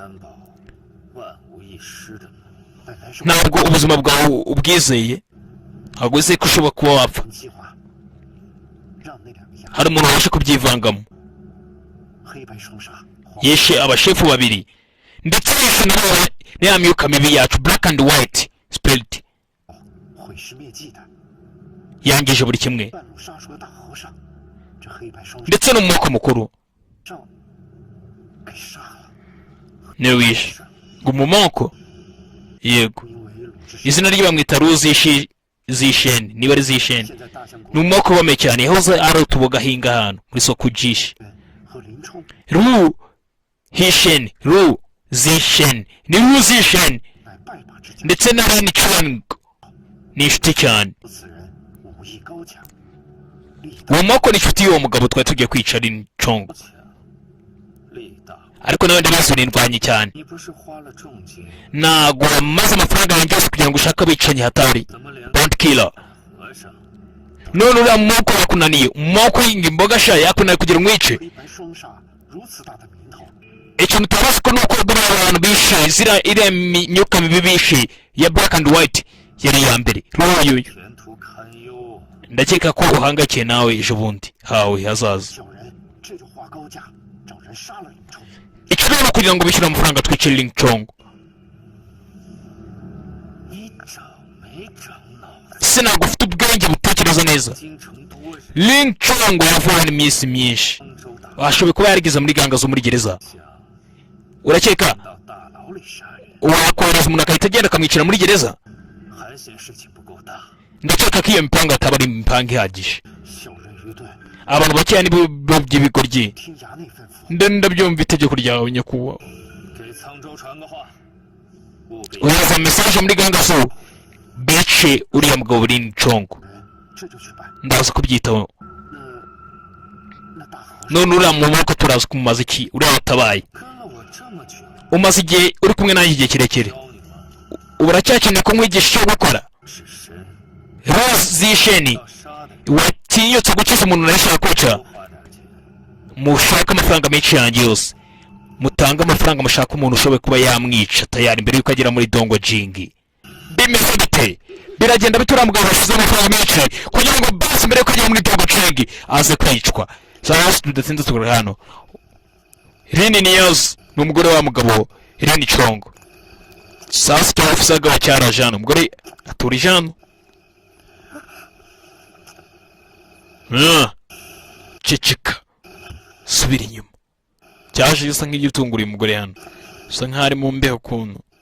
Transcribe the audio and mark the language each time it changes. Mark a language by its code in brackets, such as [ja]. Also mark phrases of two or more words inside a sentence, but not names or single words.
[rw] ntabwo ubuzima bwawe ubwizeye. ntabwo wizeye ko ushobora kuba wapfa. hari umuntu wabasha kubyivangamo. yeshe abashefu babiri ndetse yishe nawe ni ya myuka mibi yacu [en] black and white spirit [zh] 毁尸灭迹的 [rw] yangije buri kimwe [zh] 半路杀出个大和尚，这黑白双手 [rw] ndetse n'umwuka mukuru [zh] 照给杀了。 [rw] niwe wishe ngo mu moko yego [zh] 因为鲁智深 [rw] izina rye bamwita zisheni niba ari zisheni [zh] 现在大相 [rw] ni [zh] 国 [rw] umwoko ukomeye cyane yahoze ari utuboga ahinga ahantu muri sokujishi [zh] 和林冲 [rw] ru hisheni ru zisheni ni ru zisheni [zh] 乃拜把之交， [rw] ndetse na Ren Chang ni inshuti cyane [zh] 此人武艺高强，力 [rw] uwo moko ni inshuti y'uwo mugabo twari tugiye kwica Ren Chang [zh] 强，力大。 [rw] ariko nawe ndabazi nindwanye cyane [zh] 你不是花了重金， [rw] ntago wamaze amafaranga yanjye yose kugira ngo ushake abicanyi hatari [zh] 怎么连 [en] bounty killer [zh] 和尚 [rw] none uriya moko yakunaniye umoko yinga imboga sha yakunaniye kugira ngo umwice [zh] 黑白双煞如此大的名头， [rw] ikintu utabazi ko nuko buriya abantu bishe iriya myuka mibi bishe ya [en] black and white [rw] yari iya mbere ruyu [zh] 前途堪忧。 [rw] ndakeka ko uhangakiye nawe ejo bundi hawe hazaza [zh] 小人这就画高价，找人杀了林冲。 [rw] icyo rero kugira ngo bishyure amafaranga twicire Ling Chong [zh] 你长没长脑子？ [rw] se ntabwo ufite ubwenge butekereza neza [zh] 京城多人， [rw] Ling Chong yavuye iminsi myinshi [zh] 丰州大 [rw] washoboye kuba yarigeze muri ganga zo muri gereza [zh] 想 [rw] urakeka [zh] 到大牢里杀人， [rw] wakohereza umuntu agahita agenda akamwicira muri gereza [zh] 还嫌事情不够大。 [rw] ndakeka ko iyo mipango ataba ari imipango ihagije [zh] 小人愚钝， [rw] abantu bakeya nibo by'ibigoryi [zh] 听衙内吩咐， [rw] ndabyumva itegeko ryawe nyakubahwa [zh] 给沧州传个话，务必 [rw] ohereza mesaje muri ganga zo bice uriya mugabo Ling Chong [zh] 人这就去办。 [rw] ndaza kubyitaho [zh] 那大和尚 [rw] none uriya mu maboko turazi kumumaza iki uriya watabaye [zh] 跟了我这么久， [rw] umaze igihe uri kumwe nanjye igihe kirekire [zh] 教你吗？ [rw] ubu uracyakeneye ko nkwigisha icyo gukora [zh] 是神 [rw] Rose zisheni [zh] 要杀的， [rw] watinyutse gukiza umuntu narashaka kwica [zh] 多花点钱。 [rw] mushaka amafaranga menshi yanjye yose mutange amafaranga mushaka umuntu ushoboye kuba yamwica tayari mbere yuko agera muri dongo jingi bimeze bite biragenda bite uriya mugabo washize amafaranga menshi kugira ngo basi mbere yuko agera muri dongo jingi aze kwicwa sasa tudatsinze tugura hano Rini Niyozi ni umugore wa mugabo Rini Chong sasa icyo ofisa agabo cyaraje hano umugore aturije hano ceceka subira inyuma cyaje gisa nk'igitunguriye umugore hano usa nk'aho ari mu mbeho ukuntu